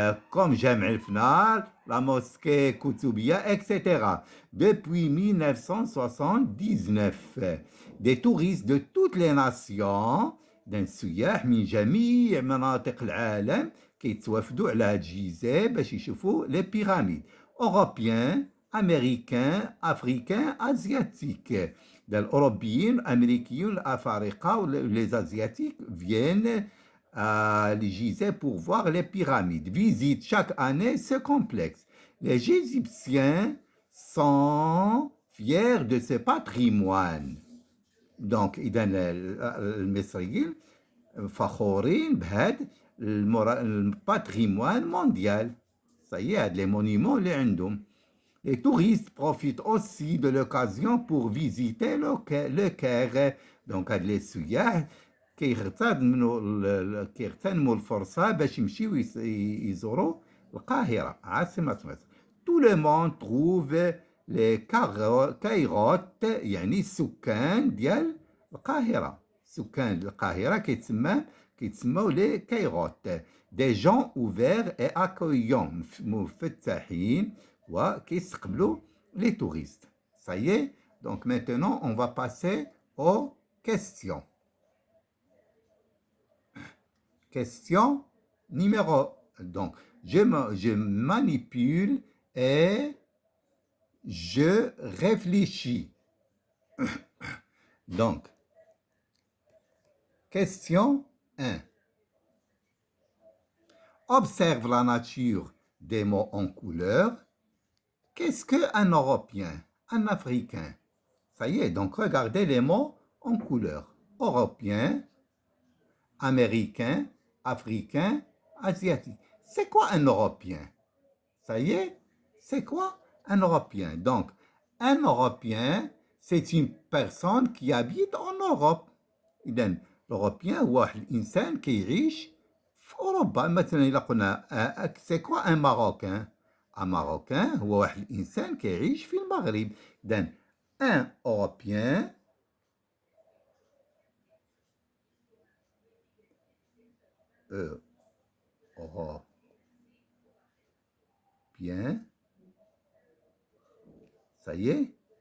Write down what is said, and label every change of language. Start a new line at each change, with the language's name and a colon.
French: Comme Jamel el-Fnar, la mosquée Koutoubia, etc. Depuis 1979, des touristes de toutes les nations,
Arabic: سياح من جميع مناطق العالم كيتوافدوا على جيزة باش يشوفوا
French: les pyramides. Européens, Américains, Africains, Asiatiques.
Arabic: الأوروبيين الأمريكيين الأفارقة
French: les Asiatiques viennent à Gizeh pour voir les pyramides. Visite chaque année ce complexe. Les Égyptiens sont fiers de ce patrimoine.
Arabic: دونك إذا المصريين فخورين بهذا الباتريموان مونديال. صحيح هاد لي مونيمون اللي عندهم.
French: Les touristes profitent aussi de l'occasion pour visiter le Caire.
Arabic: Donc هاد لي سياح كيغتنموا الفرصة باش يمشيو يزوروا القاهرة عاصمة مصر.
French: Tout le monde trouve les
Arabic: كايروت يعني السكان ديال القاهرة. سكان القاهرة كيتسموا لي كايروت.
French: Des gens ouverts et accueillants
Arabic: مفتحين وكيستقبلوا
French: les touristes. Ça y est, donc maintenant on va passer aux questions. Question numéro. Donc, je manipule et je réfléchis. Donc, question 1. Observe la nature des mots en couleur. Qu'est-ce qu'un Européen, un Africain? Ça y est, donc regardez les mots en couleur. Européen, Américain, Africain, Asiatique. C'est quoi un Européen? Ça y est, c'est quoi un Européen? Donc, un Européen, c'est une personne qui habite en Europe.
Arabic: إذن l'Européen هو واحد الإنسان كيعيش في أوروبا. مثلا إلا قلنا
French: c'est quoi un Marocain? Un Marocain
Arabic: هو واحد الإنسان كيعيش في المغرب.
French: إذن un Européen Européen, ça y est.